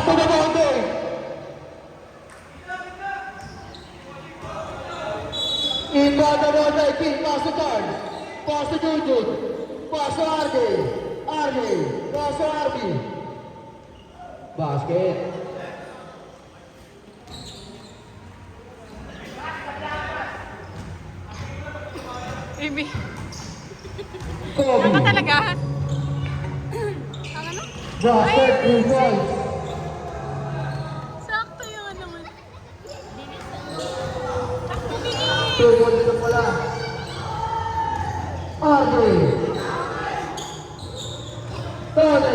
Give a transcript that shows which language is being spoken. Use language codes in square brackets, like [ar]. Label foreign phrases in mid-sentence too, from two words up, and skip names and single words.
[tl] Bonde. Inbound na Bonde, [en] kick, pass to Carl. Pass to Jujut. Pass to Arge. Arge. Pass to Arge. Basket. Baby. Kobe. [tl] Ano talaga? Ang ano? [en] Basket, 3 points. [tl] Sakto yung ano mo. 2 points na pala. Arge. Tone.